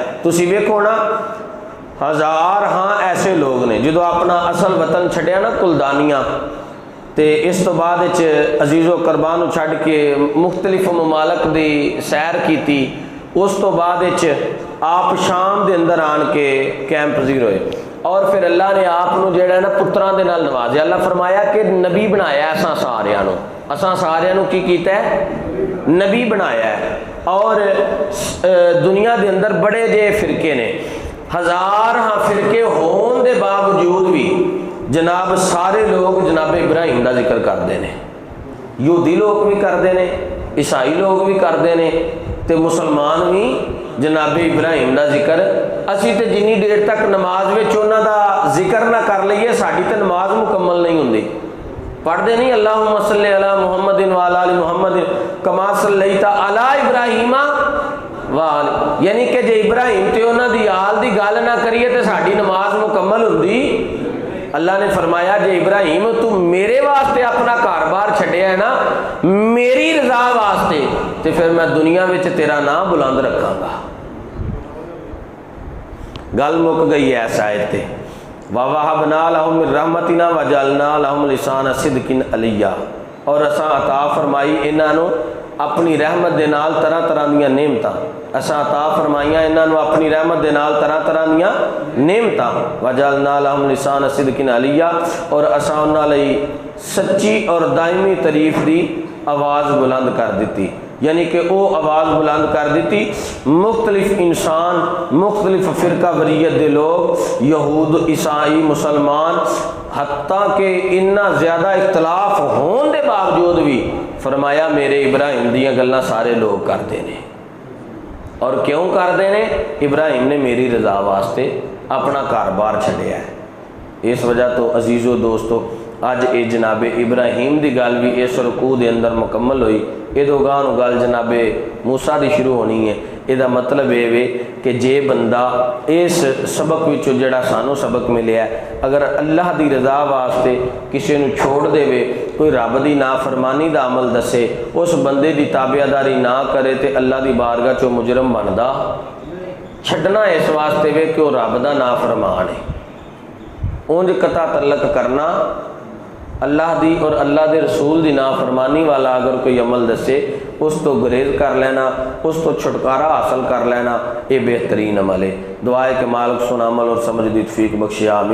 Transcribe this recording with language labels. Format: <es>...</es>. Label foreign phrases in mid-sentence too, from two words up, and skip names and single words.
<pa>تسی ویکھو نا ہزار ہاں ایسے لوگ نے جدو اپنا اصل وطن چھڈیا نا کلدانیاں، تے اس تو بعد عزیز و قربان چھڈ کے مختلف ممالک دی سیر کیتی، اس تو بعد آپ شام دے اندر آن کے کیمپ پذیر ہوئے، اور پھر اللہ نے آپ نو جیڑا ہے نا پتراں دے نال نوازیا۔ اللہ فرمایا کہ نبی بنایا اساں ساریاں نو، اساں ساریاں نو کی کیتا ہے؟ نبی بنایا ہے۔ اور دنیا دے اندر بڑے جے فرقے نے، ہزار ہاں فرقے ہون دے باوجود بھی جناب سارے لوگ جناب ابراہیم دا ذکر کرتے ہیں، یہودی لوگ</pa> <ur>بھی کرتے ہیں،</ur> <pa>عیسائی لوگ</pa> <ur>بھی کرتے ہیں،</ur> <pa>تے مسلمان بھی جناب ابراہیم دا ذکر۔ اسی تے جنی دیر تک نماز وچ انہاں دا ذکر نہ کر لئیے ساڈی تے نماز مکمل نہیں ہوندی۔ پڑھتے نہیں</pa> <ar>اللہم صلی علی محمد وعلی آل محمد کما صلیت علی ابراہیم وعلی،</ar> <pa>یعنی کہ جے ابراہیم تے انہاں دی آل دی گل نہ کریے تے ساڈی نماز مکمل ہوندی؟ اللہ نے فرمایا جے ابراہیم تو میرے واسطے اپنا کاروبار چھڈیا ہے نا میری رضا واسطے، تے پھر میں دنیا وچ تیرا نام بلند رکھاں گا۔ گل مک گئی ہے اس آیت تے۔</pa> <ar>وَوَهَبْنَا لَهُم مِّن رَحْمَتِنَا وَجَعَلْنَا لَهُمْ لِسَانَ صِدْقٍ عَلِيًّا،</ar> <pa>اور اساں عطا فرمائی انہاں نو اپنی رحمت دے نال طرح طرح دیاں نعمتاں، اساں عطا فرمائیاں انہاں نو اپنی رحمت دے نال طرح طرح دیاں نعمتاں،</pa> <ar>وَجَعَلْنَا لَهُمْ لِسَانَ صِدْقٍ عَلِيًّا،</ar> <pa>اور اساں انہاں لئی سچی اور دائمی تعریف دی آواز بلند کر دیتی، یعنی کہ وہ آواز بلند کر دیتی۔ مختلف انسان، مختلف فرقہ وریت دے لوگ، یہود، عیسائی، مسلمان، حتیٰ کہ اتنا زیادہ اختلاف ہون دے باوجود بھی فرمایا میرے ابراہیم دیاں گلاں سارے</pa> <ur>لوگ کرتے ہیں۔ اور کیوں کرتے ہیں؟</ur> <pa>ابراہیم نے میری رضا واسطے اپنا کاروبار چھڈیا ہے۔ اس وجہ تو عزیز و دوستو اج اے جناب ابراہیم دی گل بھی اس رکوع دے اندر مکمل ہوئی۔ ادو گاہ نو گل جناب موسیٰ دی شروع ہونی ہے۔ یہ مطلب یہ کہ جے بندہ اس سبق وچوں جڑا سانو سبق ملیا ہے، اگر اللہ دی رضا واسطے کسی نو چھوڑ دے وے، کوئی رب دی نافرمانی دا عمل دسے، اس بندے دی تابعداری نہ کرے تے اللہ دی بارگاہ چوں مجرم بندا چھڈنا اس واسطے وے کہ وہ رب دا نافرمان ہے۔ اونج قطع تعلق کرنا اللہ دی اور اللہ دے رسول دی نافرمانی والا اگر کوئی عمل دسے اس تو گریز کر لینا، اس تو چھٹکارا حاصل کر لینا، یہ بہترین عمل ہے۔ دعا ہے کہ مالک سن عمل اور سمجھ دی توفیق بخشے، آمین۔</pa>